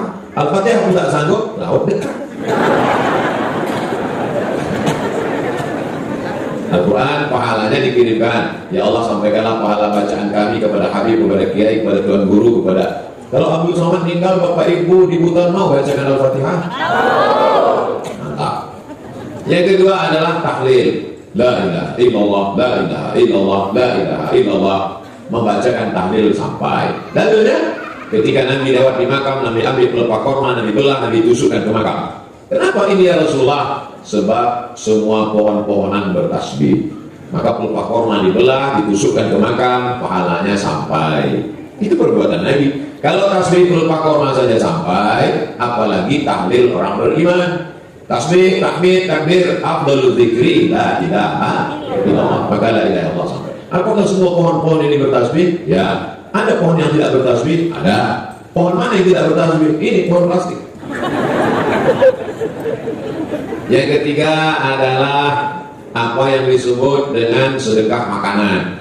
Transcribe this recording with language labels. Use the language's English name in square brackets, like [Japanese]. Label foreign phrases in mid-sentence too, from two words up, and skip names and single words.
[Indonesian] Al-Fatihah pun tidak sanggup, laut dekat. Al-Quran pahalanya dikirimkan. Ya Allah, sampaikanlah pahala bacaan kami kepada Habib, kepada Kiai, kepada Tuan Guru, kepada... Kalau Abdul Somad meninggal, Bapak Ibu di Butan mau bacakan Al-Fatihah? Mantap. Yang kedua adalah tahlil. [Arabic] لا إله إلا الله، لا إله إلا الله، لا إله إلا الله. [Indonesian] Membacakan tahlil sampai. Dalilnya, ketika Nabi lewat di makam, Nabi ambil pelepah korma, Nabi belah, Nabi tusukkan ke makam. Kenapa ini [Arabic] يا رسول الله? [Indonesian] Sebab semua pohon-pohonan bertasbih. Maka pelepah korma dibelah, ditusukkan ke makam, pahalanya sampai. Itu perbuatan Nabi. Kalau tasbih pelepah korma saja sampai, apalagi tahlil orang beriman. Tasbih, tahmid, takbir, [Arabic] أفضل الذكر لا إله إلا الله. [Indonesian] Maka [Arabic] لا إله إلا الله [Indonesian] sampai. Apakah semua pohon-pohon ini bertasbih? Ya. Ada pohon yang tidak bertasbih? Ada. Pohon mana yang tidak bertasbih? Ini pohon plastik. Yang ketiga adalah apa yang disebut dengan sedekah makanan.